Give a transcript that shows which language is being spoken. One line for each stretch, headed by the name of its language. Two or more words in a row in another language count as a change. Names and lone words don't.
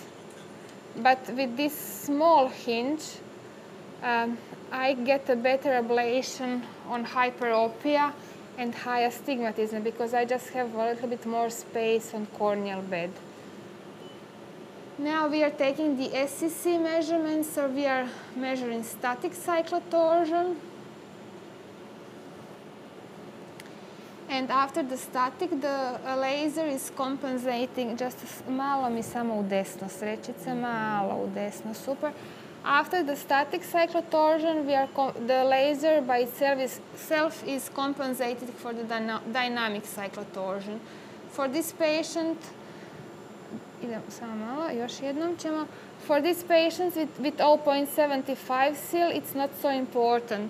English: But with this small hinge, I get a better ablation on hyperopia and high astigmatism, because I just have a little bit more space on corneal bed. Now we are taking the Scc measurement, so we are measuring static cyclotorsion. And after the static, the laser is compensating, just
Croatian: malo mi samo u desno, srećice, malo u desno,
English: super. After the static cyclotorsion, the laser by itself is compensated for the dynamic cyclotorsion. For this patient, for these patients with 0.75 seal, it's not so important.